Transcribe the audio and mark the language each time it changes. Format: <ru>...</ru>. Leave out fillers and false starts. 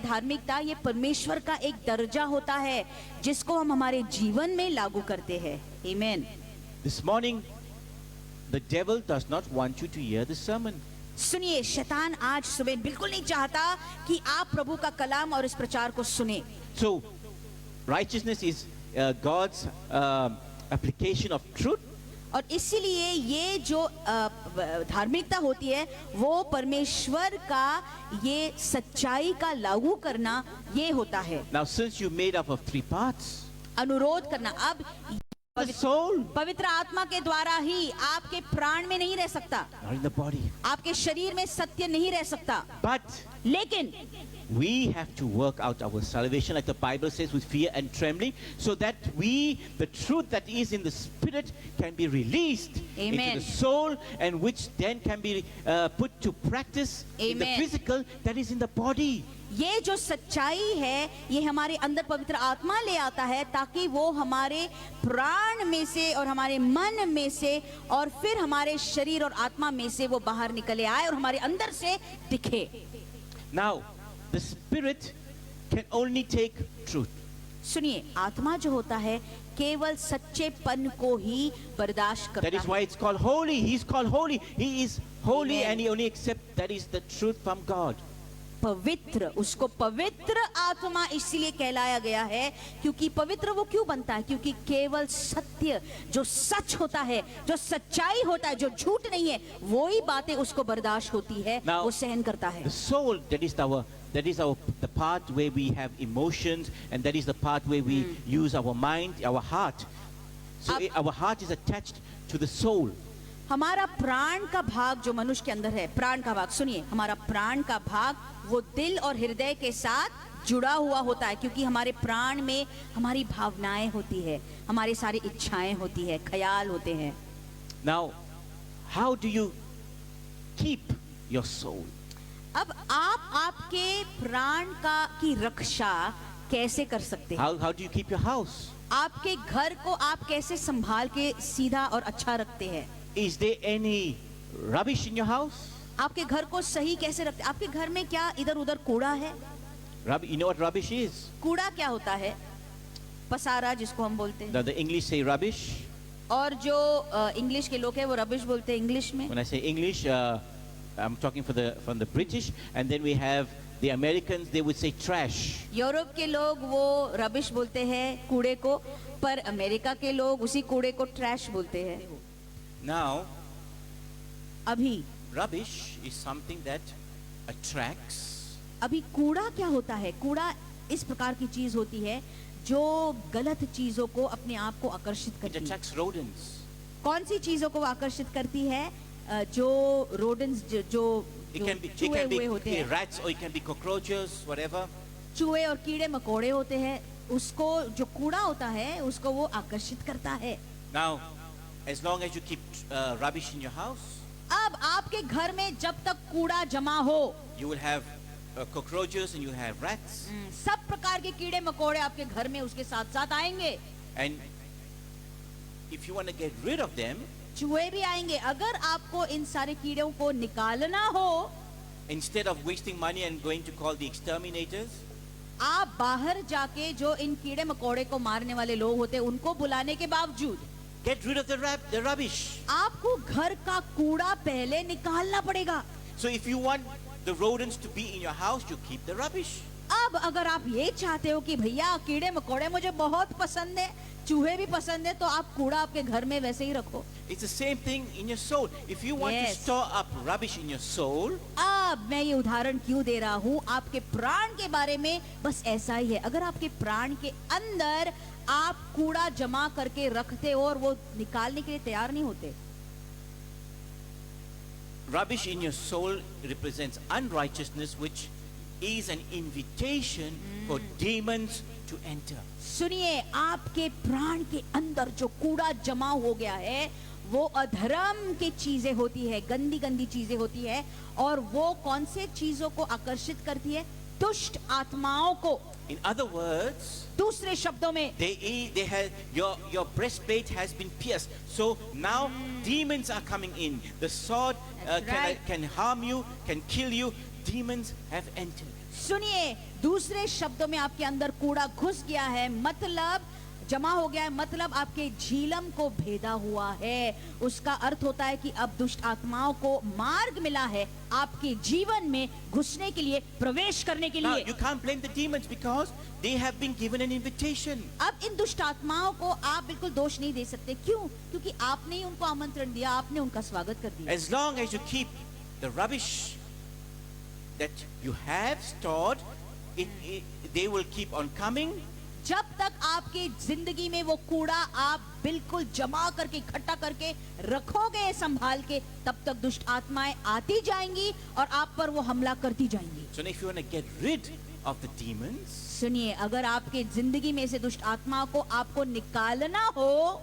<hi>धार्मिकता ये परमेश्वर का एक दर्जा होता है जिसको हम हमारे जीवन में लागू करते हैं। आमीन।</hi> <en>This morning, the devil does not want you to hear the sermon.</en> <hi>सुनिए, शैतान आज सुबह बिल्कुल नहीं चाहता कि आप प्रभु का कलाम और इस प्रचार को सुने।</hi> <en>So, righteousness is God's application of truth.</en> <hi>और इसीलिए ये जो धार्मिकता होती है वो परमेश्वर का ये सच्चाई का लागू करना ये होता है।</hi> <en>Now, since you made up of 3 parts,</en> <hi>अनुरोध करना। अब</hi> <en>the soul,</en> <hi>पवित्र आत्मा के द्वारा ही आपके प्राण में नहीं रह सकता,</hi> <en>not in the body.</en> <hi>आपके शरीर में सत्य नहीं रह सकता।</hi> <en>But</en> <hi>लेकिन</hi> <en>we have to work out our salvation, like the Bible says, with fear and trembling, so that we, the truth that is in the spirit, can be released Amen. into the soul, and which then can be put to practice in the Amen. physical that is in the body.</en> <hi>ये जो सच्चाई है ये हमारे अंदर पवित्र आत्मा ले आता है ताकि वो हमारे प्राण में से और हमारे मन में से और फिर हमारे शरीर और आत्मा में से वो बाहर निकले आए और हमारे अंदर से दिखे।</hi> <en>Now, the spirit can only take truth.</en> <hi>सुनिए, आत्मा जो होता है केवल सच्चेपन को ही बर्दाश्त</hi> <en>That</en> <hi>करता</hi> <en>is</en> <hi>है।</hi> <en>why it's called holy. He's called holy. He is holy, Amen. and he only accepts that is the truth from God.</en> <hi>पवित्र, उसको पवित्र आत्मा इसलिए कहलाया गया है क्योंकि पवित्र वो क्यों बनता है? क्योंकि केवल सत्य जो सच होता है, जो सच्चाई होता है, जो झूठ नहीं है, वो ही बातें उसको बर्दाश्त होती है,</hi> <en>Now,</en> <hi>वो सहन करता है।</hi> <en>The soul, that is the part where we have emotions, and that is the part where we use our mind, our heart. So our heart is attached to the soul.</en> <hi>हमारा प्राण का भाग जो मनुष्य के अंदर है, प्राण का भाग, सुनिए, हमारा प्राण का भाग वो दिल और हृदय के साथ जुड़ा हुआ होता है क्योंकि हमारे प्राण में हमारी भावनाएं होती है, हमारी सारी इच्छाएं होती है, ख्याल होते हैं।</hi> <en>Now, how do you keep your soul?</en> <hi>अब आप आपके प्राण का की रक्षा कैसे कर सकते हैं?</hi> <en>How do you keep your house?</en> <hi>आपके घर को आप कैसे संभाल के सीधा और अच्छा रखते हैं?</hi> <en>Is there any rubbish in your house?</en> <hi>आपके घर को सही कैसे रखते हैं? आपके घर में क्या इधर उधर कूड़ा है? You know what rubbish is? कूड़ा क्या होता है? पसारा जिसको हम बोलते हैं।</hi> <en>The English say rubbish.</en> <hi>और जो इंग्लिश के लोग हैं वो रबिश बोलते हैं इंग्लिश में।</hi> <en>When I say English, I'm talking from the British, and then we have the Americans. They would say trash.</en> <hi>Europe के लोग वो रबिश बोलते हैं कूड़े को, पर अमेरिका के लोग उसी कूड़े को ट्रैश बोलते हैं।</hi> <en>Now,</en> <hi>अभी</hi> <en>rubbish is something that attracts.</en> <hi>अभी कूड़ा क्या होता है? कूड़ा इस प्रकार की चीज होती है जो गलत चीजों को अपने आप को आकर्षित</hi> <en>It</en> <hi>करती है।</hi> <en>attracts rodents.</en> <hi>कौन सी चीजों को आकर्षित करती है? जो रोडेंट्स जो</hi> <en>It can be,</en> <hi>चूहे हुए होते हैं,</hi> <en>rats, or it can be cockroaches, whatever.</en> <hi>चूहे और कीड़े मकोड़े होते हैं, उसको जो कूड़ा होता है उसको वो आकर्षित करता है।</hi> <en>Now, as long as you keep rubbish in your house,</en> <hi>अब आपके घर में जब तक कूड़ा जमा हो,</hi> <en>you will have cockroaches and you will have rats.</en> <hi>सब प्रकार के कीड़े मकोड़े आपके घर में उसके साथ साथ आएंगे,</hi> <en>And if you want to get rid of them,</en> <hi>चूहे भी आएंगे। अगर आपको इन सारे कीड़ों को निकालना हो,</hi> <en>instead of wasting money and going to call the exterminators,</en> <hi>आप बाहर जाके जो इन कीड़े मकोड़े को मारने वाले लोग होते हैं उनको बुलाने के बावजूद</hi> <en>get rid of the rubbish.</en> <hi>आपको घर का कूड़ा पहले निकालना पड़ेगा।</hi> <en>So if you want the rodents to be in your house, you keep the rubbish.</en> <hi>अब अगर आप ये चाहते हो कि भैया कीड़े मकोड़े मुझे बहुत पसंद है, चूहे भी पसंद है, तो आप कूड़ा आपके घर में वैसे ही रखो।</hi> <en>It's the same thing in your soul. If you want to Yes. store up rubbish in your soul,</en> <hi>अब मैं ये उदाहरण क्यों दे रहा हूँ आपके प्राण के बारे में? बस ऐसा ही है। अगर आपके प्राण के अंदर आप कूड़ा जमा करके रखते हो और वो निकालने के लिए तैयार नहीं होते,</hi> <en>rubbish in your soul represents unrighteousness, which is an invitation for demons to enter.</en> <hi>सुनिए, आपके प्राण के अंदर जो कूड़ा जमा हो गया है वो अधर्म की चीजें होती है, गंदी गंदी चीजें होती है, और वो कौन से चीजों को आकर्षित करती है? दुष्ट आत्माओं को।</hi> <en>In other words,</en> <hi>दूसरे शब्दों में</hi> <en>they have your breastplate has been pierced. So now demons are coming in. The sword That's right. can harm you, can kill you. Demons have entered.</en> <hi>सुनिए, दूसरे शब्दों में आपके अंदर कूड़ा घुस गया है, मतलब जमा हो गया है, मतलब आपके झीलम को भेदा हुआ है। उसका अर्थ होता है कि अब दुष्ट आत्माओं को मार्ग मिला है आपके जीवन में घुसने के लिए, प्रवेश करने के</hi> <en>Now</en> <hi>लिए।</hi> <en>you can't blame the demons because they have been given an invitation.</en> <hi>अब इन दुष्ट आत्माओं को आप बिल्कुल दोष नहीं दे सकते। क्यों? क्योंकि आपने ही उनको आमंत्रण दिया, आपने उनका स्वागत कर दिया।</hi> <en>As long as you keep the rubbish that you have stored, they will keep on coming.</en> <hi>जब तक आपके जिंदगी में वो कूड़ा आप बिल्कुल जमा करके, इकट्ठा करके रखोगे संभाल के, तब तक दुष्ट आत्माएं आती जाएंगी और आप पर वो हमला करती जाएंगी।</hi> <en>So if you want to get rid of the demons,</en> <hi>सुनिए, अगर आपके जिंदगी में से दुष्ट आत्माओं को आपको निकालना हो,</hi>